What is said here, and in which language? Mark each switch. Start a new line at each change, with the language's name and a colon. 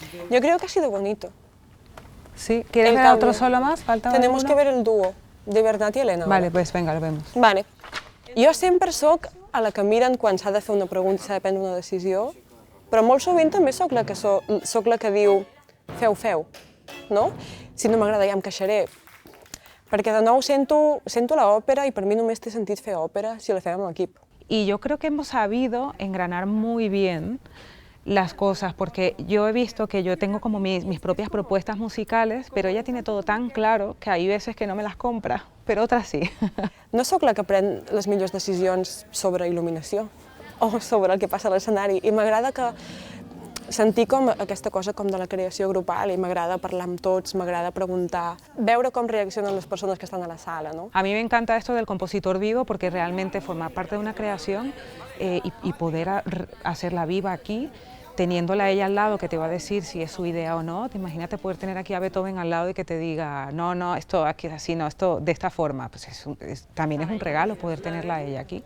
Spanish: Yo creo que ha sido bonito. Sí, ¿quieres ver otro solo más? ¿Falta Tenemos alguno? que ver el dúo de Bernat i Helena. Vale, pues venga, lo vemos. Vale.
Catalan: Jo sempre sóc a la que miren quan s'ha de fer una pregunta i s'ha de prendre una decisió, però molt sovint també sóc la que diu feu, no? Si no m'agrada ja em queixaré. Perquè de nou sento l'òpera i per mi només té sentit fer òpera si la fem amb equip.
Spanish: Y yo creo que hemos sabido engranar muy bien las cosas, porque yo he visto que yo tengo como mis propias propuestas musicales, pero ella tiene todo tan claro que hay veces que no me las compra, pero otras sí.
Catalan: No sóc la que pren les millors decisions sobre il·luminació o sobre el que passa a l'escenari, i m'agrada sentir com aquesta cosa com de la creació grupal, i m'agrada parlar amb tots, m'agrada preguntar, veure com reaccionen les persones que estan a la sala, ¿no?
Spanish: A mí me encanta esto del compositor vivo, porque realmente formar parte de una creación y poder hacerla viva aquí, teniéndola a ella al lado, que te va a decir si es su idea o no. Te imagínate poder tener aquí a Beethoven al lado y que te diga, no, esto aquí es así, no, esto de esta forma. Pues también es un regalo poder tenerla a ella aquí.